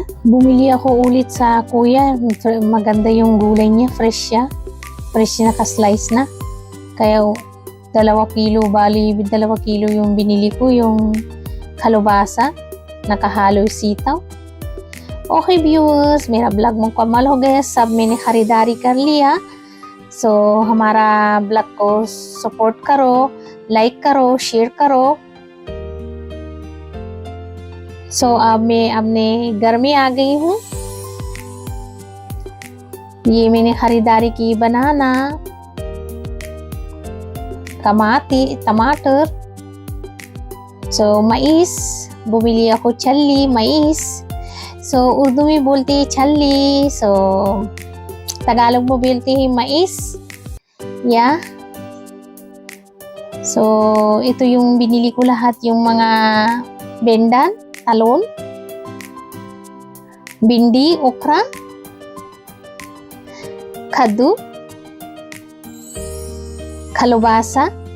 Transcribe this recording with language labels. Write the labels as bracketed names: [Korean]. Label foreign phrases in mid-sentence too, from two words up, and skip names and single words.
[Filipino] Bumili ako ulit sa kuya, maganda yung gulay niya, fresh siya. Fresh na ka-slice na. Kaya 2 kilo, bali 2 kilo yung binili ko, yung kalubasa, nakahalo sitaw. [English] Okay viewers, [Hindi] मेरा ब्लॉग में कमाल हो गया, सब मैंने खरीदारी कर लिया. So हमारा ब्लॉग को सपोर्ट करो, लाइक करो, शेयर करो. So अब मैं अपने घर में आ गई हूँ. ये मैंने खरीदारी की बनाना, टमाटर, [Filipino] so mais, bumili ako challi, mais. [Hindi] So उर्दू में बोलते हैं छल्ली, so Tagalog mo बोलते हैं mais. [English] Yeah. [Filipino] So ito yung binili ko lahat, yung mga bendan, talon, bindi, okra, kaddu, kalubasa.